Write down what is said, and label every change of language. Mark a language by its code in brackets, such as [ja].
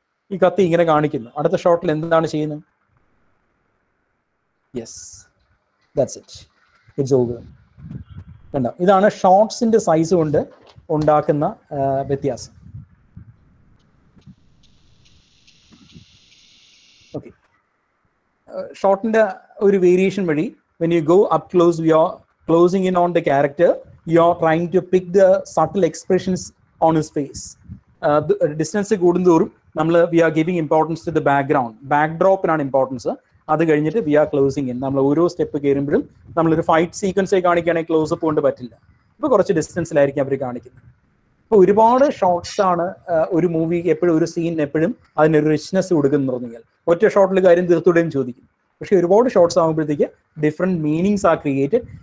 [ml] ഈ കത്തി ഇങ്ങനെ കാണിക്കുന്നു. അടുത്ത ഷോട്ടിൽ എന്താണ് ചെയ്യുന്നത്? [en] Yes, that's it, it's over. [ml] കണ്ടോ, ഇതാണ് ഷോട്ട്സിന്റെ സൈസ് കൊണ്ട് ഉണ്ടാക്കുന്ന വ്യത്യാസം. ഓക്കെ, ഷോട്ടിന്റെ ഒരു വേരിയേഷൻ വഴി [en] when you go up close, you are closing in on the character, you are trying to pick the subtle expressions on his face. The distance [ml] കൂടുന്തോറും നമ്മൾ [en] we are giving importance to the background. [ml] ബാക്ക്ഡ്രോപ്പിനാണ് importance. അത് കഴിഞ്ഞിട്ട് [en] we are closing in. [ml] നമ്മൾ ഓരോ step കയറുമ്പോഴും നമ്മളൊരു fight sequence കാണിക്കുകയാണെങ്കിൽ close-up കൊണ്ട് പറ്റില്ല. ഇപ്പോൾ കുറച്ച് ഡിസ്റ്റൻസിലായിരിക്കും അവർ കാണിക്കുന്നത്. അപ്പോൾ ഒരുപാട് ഷോട്ട്സ് ആണ് ഒരു മൂവി എപ്പോഴും, ഒരു സീൻ എപ്പോഴും അതിനൊരു റിച്ച്നെസ് കൊടുക്കുന്നു പറഞ്ഞാൽ. ഒറ്റ ഷോട്ടിൽ കാര്യം തീർത്തുകൂടെയും ചോദിക്കും. പക്ഷേ ഒരുപാട് ഷോട്ട്സ് ആകുമ്പോഴത്തേക്ക് [en] Different meanings are created.